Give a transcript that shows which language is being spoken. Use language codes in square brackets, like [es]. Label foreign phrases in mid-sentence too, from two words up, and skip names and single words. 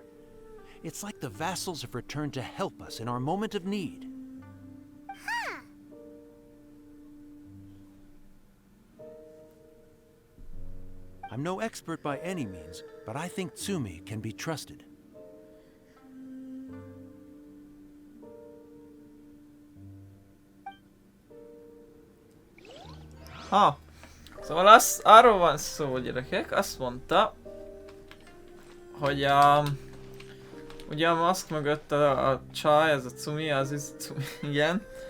[en] It's like the vassals have returned to help us in our moment of need. Huh. I'm no expert by any means, but I think Tsumi can be trusted. Ha. [hu] Szóval arról van szó, gyerekek, azt mondta, hogy ugye a maszk mögött a csaj, ez a Tsumi, Tsumi, igen.